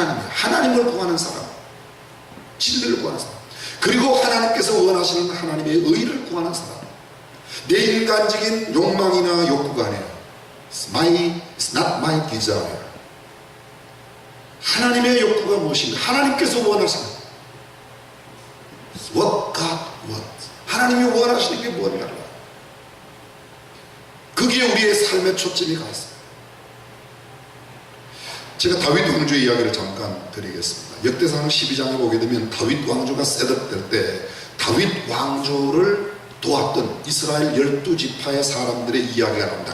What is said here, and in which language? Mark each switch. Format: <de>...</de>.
<ko>하나님을 구하는 사람, 진리를 구하는 사람, 그리고 하나님께서 원하시는 하나님의 의를 구하는 사람. 내 인간적인 욕망이나 욕구가 아니에요.</ko> <en>It's not my desire.</en> <ko>하나님의 욕구가 무엇인가? 하나님께서 원하시는</ko> <en>What God wants.</en> <ko>하나님이 원하시는 게 뭔가? 그게 우리의 삶의 초점이 가 있어요. 제가 다윗 왕조의 이야기를 잠깐 드리겠습니다. 역대상 12장에 보게 되면 다윗 왕조가 셋업될 때 다윗 왕조를 도왔던 이스라엘 12지파의 사람들의 이야기가 나옵니다.</ko>